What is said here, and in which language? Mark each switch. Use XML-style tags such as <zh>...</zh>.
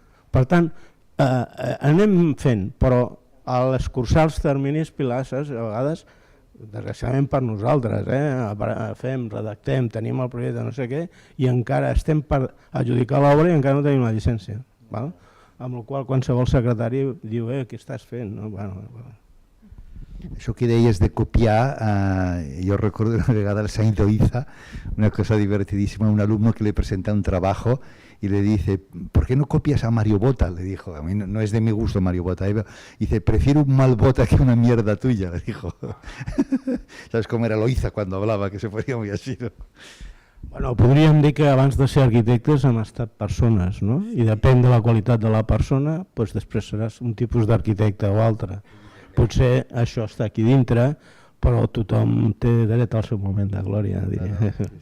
<ca>Per tant, anem fent, però a l'escurçar els terminis pilasses, a vegades, desgraciadament per nosaltres, fem, redactem, tenim el projecte no sé què, i encara estem per adjudicar l'obra i encara no tenim la llicència. Amb la qual qualsevol secretari diu, què estàs fent? Això que deies de copiar,</ca> <es>yo recuerdo</es> <ca>una vegada</ca> <es>el Saint Oiza, una cosa divertidísima, un alumno que le presenta un trabajo y le dice, ¿por qué no copias a Mario Bota? Le dijo, a mí no es de mi gusto Mario Bota. Dice, prefiero un mal Bota que una mierda tuya, le dijo. ¿Sabes cómo era Loiza cuando hablaba? Que se ponía muy así, ¿no?</es> <ca>Bueno, podríem dir que abans de ser arquitectes hem estat persones, no? I depèn de la qualitat de la persona, després seràs un tipus d'arquitecte o altre. Potser això està aquí dintre, però tothom té dret al seu moment de glòria, diria.</ca>